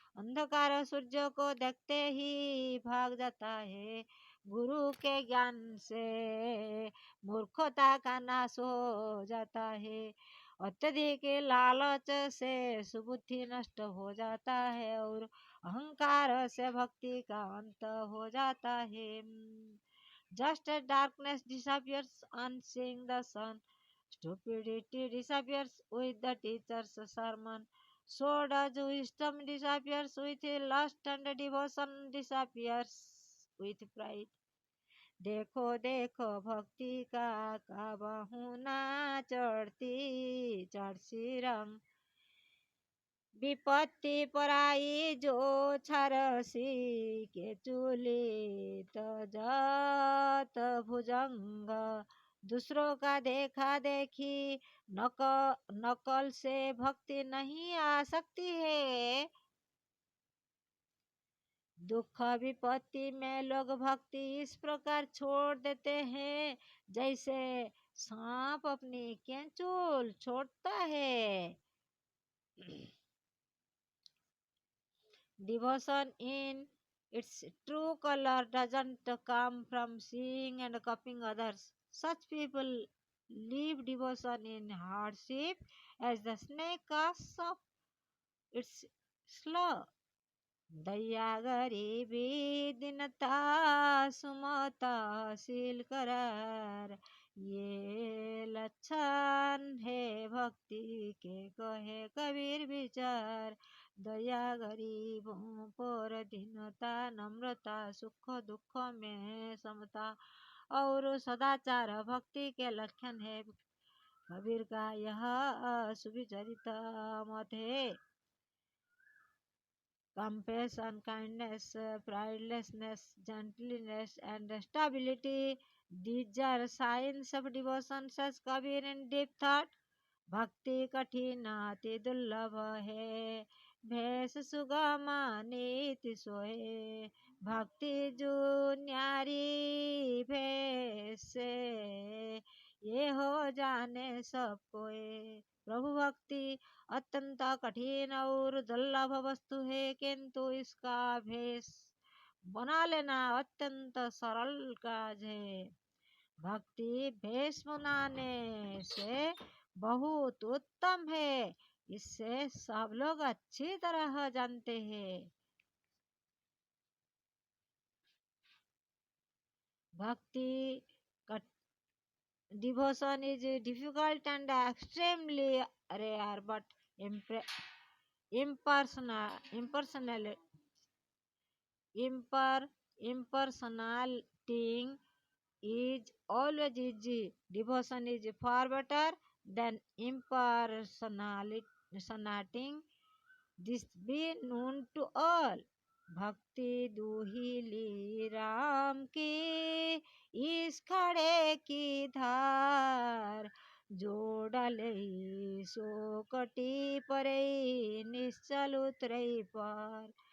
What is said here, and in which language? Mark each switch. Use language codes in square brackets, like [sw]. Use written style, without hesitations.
[hi] अंधकार सूर्य को देखते ही भाग जाता है, गुरु के ज्ञान से मूर्खता का नाश हो जाता है। अत्यधिक लालच से सुबुद्धि नष्ट हो जाता है और अहंकार से भक्ति का अंत हो जाता है। [en] Just as darkness disappears on seeing the sun, stupidity disappears with the teacher's sermon, so does wisdom disappears with lust and devotion disappears with pride. [hi] देखो देखो भक्ति का काबहु ना चढ़ती चढ़सी रंग, विपत्ति पराई जो छरसी के चूली तजत भुजंग। दूसरों का देखा देखी नकल से भक्ति नहीं आ सकती है। दुख विपत्ति में लोग भक्ति इस प्रकार छोड़ देते हैं जैसे सांप अपनी केंचुल छोड़ता है. [en] Devotion in its true color doesn't come from seeing and copying others. Such people leave devotion in hardship as the snake casts off its slough. [hi] दया गरीबी दीनता सुमता शील करार ये लक्षण है भक्ति के कहे कबीर विचार. दया गरीबों पर दीनता नम्रता सुख दुख में समता और सदाचार भक्ति के लक्षण है. कबीर का यह सुविचरित मत है. [en] Compassion, kindness, pridelessness, gentleness, and stability. These are signs of devotion, says Kabir in deep thought. [hi] भक्ति कठिन अति दुर्लभ है भेष सुगम नीति सोए भक्ति जो न्यारी भेष से ये हो जाने सब कोई. प्रभु भक्ति अत्यंत कठिन और दुर्लभ वस्तु है किंतु इसका भेष बना लेना अत्यंत सरल काज है. भक्ति भेष बनाने से बहुत उत्तम है. इससे सब लोग अच्छी तरह जानते हैं. [en] Bhakti devotion is difficult and extremely rare, but impersonal, impersonal, impersonating is always easy. Devotion is far better than impersonating. This be known to all. [hi] भक्ति दुहिली राम की इस खड़े की धार जो डले सो कटी परे निश्चल उतरे पार.